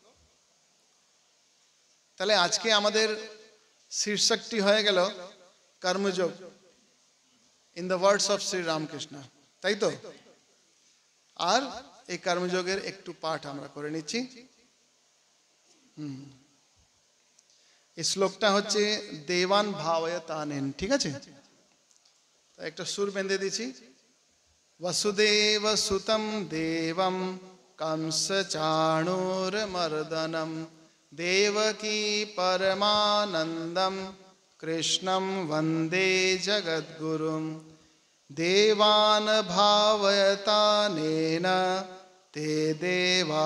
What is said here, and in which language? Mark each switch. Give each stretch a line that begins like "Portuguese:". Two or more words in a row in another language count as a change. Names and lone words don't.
Bangla: তাহলে আজকে আমাদের শীর্ষকটি হয়ে গেল কর্মযোগ
English: in the words of
Bangla: শ্রী রামকৃষ্ণ, তাই তো? আর এই কর্মযোগের একটু পাঠ আমরা করে নিচ্ছি। এই শ্লোকটা হচ্ছে
Sanskrit: দেবান ভাবয়তানেন,
Bangla: ঠিক আছে? একটা সুর বেঁধে দিচ্ছি।
Sanskrit: वसुदेव सुतं देवं कंस चाणूरमर्दनं देवकी परमानन्दं कृष्णं वन्दे जगद्गुरुं देवान् भावयतानेन ते देवा